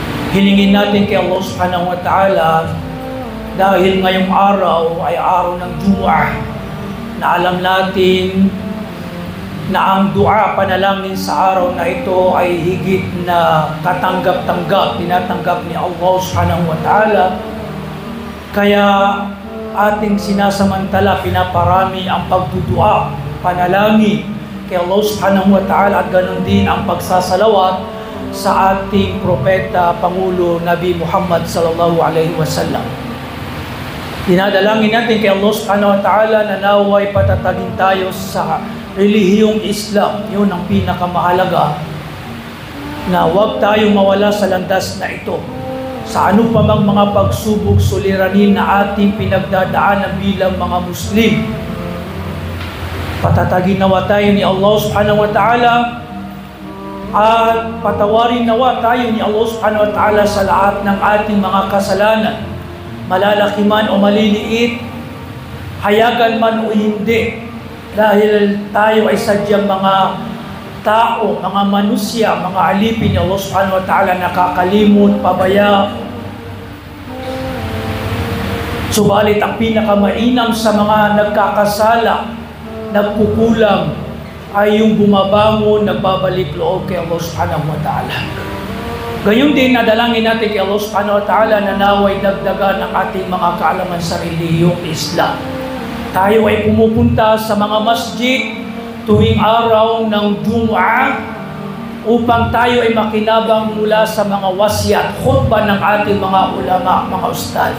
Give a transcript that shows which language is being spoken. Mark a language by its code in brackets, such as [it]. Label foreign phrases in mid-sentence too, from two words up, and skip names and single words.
[tl] Hilingin natin kay Allah [ar] subhanahu wa ta'ala [tl] dahil ngayong araw ay araw ng Jumu'ah na alam natin na ang dua, panalangin sa araw na ito ay higit na katanggap-tanggap, tinatanggap ni Allah [ar] subhanahu wa ta'ala. [tl] Kaya ating sinasamantala, pinaparami ang pagdudua, panalangin kay Allah [ar] subhanahu wa ta'ala, [tl] at ganon din ang pagsasalawat sa ating propeta, Pangulo Nabi Muhammad [ar] sallallahu alaihi wasallam. [tl] Dinadalangin natin kay Allah [ar] subhanahu wa ta'ala [tl] na naway patatagin tayo sa relihiyong Islam. Yun ang pinakamahalaga, na huwag tayong mawala sa landas na ito. Sa ano pa mang mga pagsubok, suliranin na ating pinagdadaanan bilang mga Muslim, patatagin nawa tayo ni Allah [ar] subhanahu wa ta'ala [tl] at patawarin nawa tayo ni Allah [ar] subhanahu wa ta'ala [tl] sa lahat ng ating mga kasalanan, malalaki man o maliliit, hayagan man o hindi, dahil tayo ay sadyang mga tao, mga manusya, mga alipin ni Allah [ar] subhanahu wa ta'ala, [tl] nakakalimot, pabaya. Subalit ang pinakamainam sa mga nagkakasala, nagkukulang, ay yung bumabangon, nagbabalik loob kay Allah [ar] subhanahu wa ta'ala. [tl] Gayun din, nadalangin natin kay Allah [ar] subhanahu wa ta'ala [tl] na naway dagdagan ang ating mga kaalaman sa relihiyong Islam. Tayo ay pumupunta sa mga masjid tuwing araw ng Jumu'ah upang tayo ay makinabang mula sa mga wasyat, khutbah ng ating mga ulama, mga ustad.